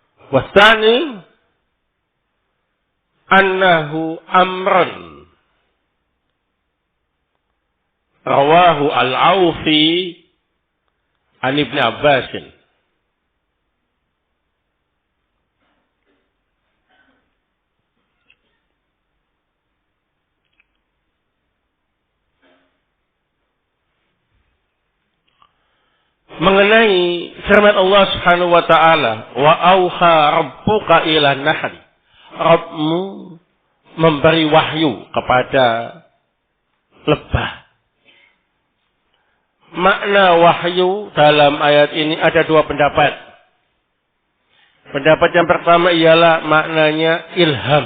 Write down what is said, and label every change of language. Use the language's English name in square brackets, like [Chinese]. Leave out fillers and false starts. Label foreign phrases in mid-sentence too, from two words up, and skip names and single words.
[Arabic] وثانيه أنه أمر رواه العوفي عن ابن عباس. [Indonesian] Mengenai firman [Arabic] الله سبحانه وتعالى وأوحى ربك إلى النحل. [Indonesian] Rabbmu memberi wahyu kepada lebah. Makna wahyu dalam ayat ini ada dua pendapat. Pendapat yang pertama ialah maknanya ilham.